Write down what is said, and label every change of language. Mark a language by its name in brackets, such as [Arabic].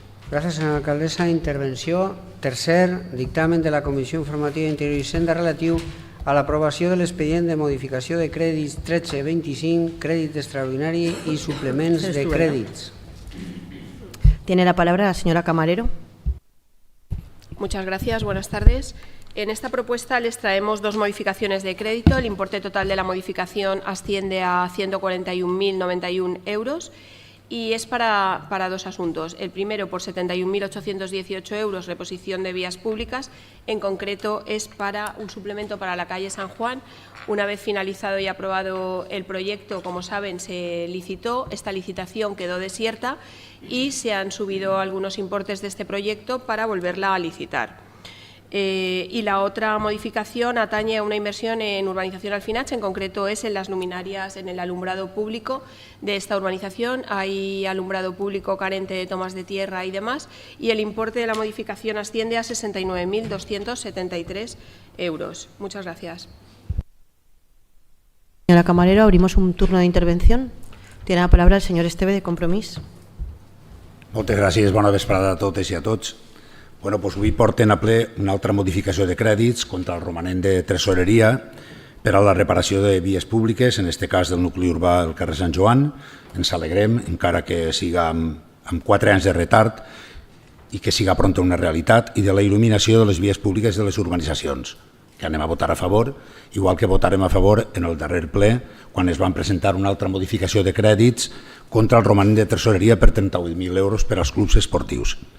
[Catalan] Gràcies, senyora alcaldessa. Intervenció. Tercer, dictamen de la Comissió Informativa d'Interior i Hisenda relatiu a l'aprovació de l'expedient de modificació de crèdits 1325, crèdit extraordinari i suplements de crèdits. [Spanish] Tiene la palabra la señora Camarero. Muchas gracias. Buenas tardes. En esta propuesta les traemos dos modificaciones de crédito. El importe total de la modificación asciende a 141.091 euros y es para dos asuntos. El primero, por 71.818 euros, reposición de vías públicas. En concreto, es para un suplemento para la calle San Juan. Una vez finalizado y aprobado el proyecto, como saben, se licitó. Esta licitación quedó desierta y se han subido algunos importes de este proyecto para volverla a licitar. Y la otra modificación atañe a una inversión en urbanización Alfinach, en concreto es en las luminarias, en el alumbrado público de esta urbanización. Hay alumbrado público carente de tomas de tierra y demás, y el importe de la modificación asciende a 69.273 euros. Muchas gracias. Señora Camarero, abrimos un turno de intervención. Tiene la palabra el señor Esteve, de Compromís. [Catalan] Moltes gràcies, bona vesprada a totes i a tots. Bueno, doncs avui porten a ple una altra modificació de crèdits contra el romanent de tresoreria per a la reparació de vies públiques, en aquest cas del nucli urbà del carrer Sant Joan. Ens alegrem, encara que siga amb 4 anys de retard i que siga pronta una realitat, i de la il·luminació de les vies públiques de les urbanitzacions, que anem a votar a favor, igual que votarem a favor en el darrer ple, quan es van presentar una altra modificació de crèdits contra el romanent de tresoreria per 38.000 euros per als clubs esportius.